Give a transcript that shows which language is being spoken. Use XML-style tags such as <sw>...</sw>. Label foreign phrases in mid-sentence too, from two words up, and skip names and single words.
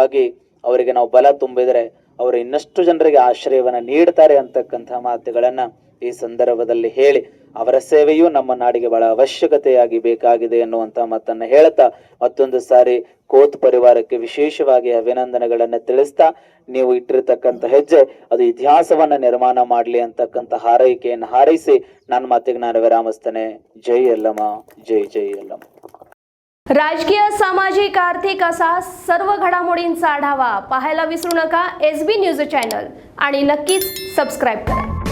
<kn>ಹಾಗಾಗಿ ಅವರಿಗೆ ನಾವು ಬಲ ತುಂಬಿದರೆ ಅವರು ಇನ್ನಷ್ಟು ಜನರಿಗೆ ಆಶ್ರಯವನ್ನು ನೀಡ್ತಾರೆ ಅಂತಕ್ಕಂಥ ಮಾತುಗಳನ್ನು ಈ ಸಂದರ್ಭದಲ್ಲಿ ಹೇಳಿ, ಅವರ ಸೇವೆಯೂ ನಮ್ಮ ನಾಡಿಗೆ ಬಹಳ ಅವಶ್ಯಕತೆಯಾಗಿ ಬೇಕಾಗಿದೆ ಎನ್ನುವಂತ ಮಾತನ್ನ ಹೇಳ್ತಾ ಮತ್ತೊಂದು ಸಾರಿ ಕೋತ್ ಪರಿವಾರಕ್ಕೆ ವಿಶೇಷವಾಗಿ ಅಭಿನಂದನೆಗಳನ್ನ ತಿಳಿಸ್ತಾ, ನೀವು ಇಟ್ಟಿರ್ತಕ್ಕಂಥ ಹೆಜ್ಜೆ ಅದು ಇತಿಹಾಸವನ್ನ ನಿರ್ಮಾಣ ಮಾಡಲಿ ಅಂತಕ್ಕಂಥ ಹಾರೈಕೆಯನ್ನು ಹಾರೈಸಿ ನನ್ನ ಮಾತಿಗೆ ನಾನು ವಿರಾಮಿಸ್ತೇನೆ. ಜೈ ಯಲ್ಲಮ್ಮ, ಜೈ ಜೈ ಯಲ್ಲಮ್ಮ.</kn> <mr>राजकीय, सामाजिक, आर्थिक असा सर्व घडामोडींचा आढावा पाहायला विसरू नका SB न्यूज चॅनल आणि नक्कीच सबस्क्राईब करा.</mr>